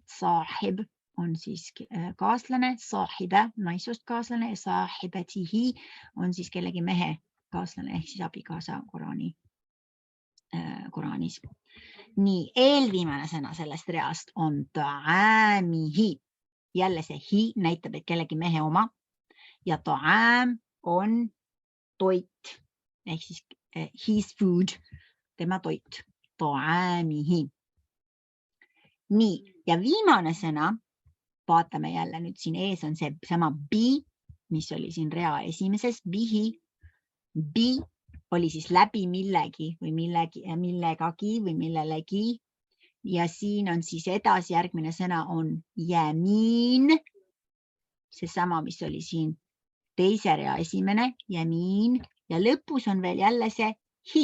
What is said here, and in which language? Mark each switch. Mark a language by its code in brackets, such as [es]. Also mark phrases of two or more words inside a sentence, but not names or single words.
[et] Saahib on siis kaaslane, saahibe, naissoost kaaslane ja saahibatihi on siis kellegi mehe kaaslane ehk siis abikaasa Koraanis. Nii, eelviimane sõna sellest reast on ta'amihi. Jälle see hi näitab, et kellegi mehe oma ja ta'am on toit ehk siis [en] his food, [et] tema toit, ta'amihi. Nii, ja viimane sõna, vaatame jälle nüüd siin ees on see sama bi, mis oli siin rea esimeses, bihi. Bi oli siis läbi millegi või millegagi või millelegi ja siin on siis edasi järgmine sõna on jämiin. Seesama, mis oli siin teise rea esimene, jämiin ja lõpus on veel jälle see hi.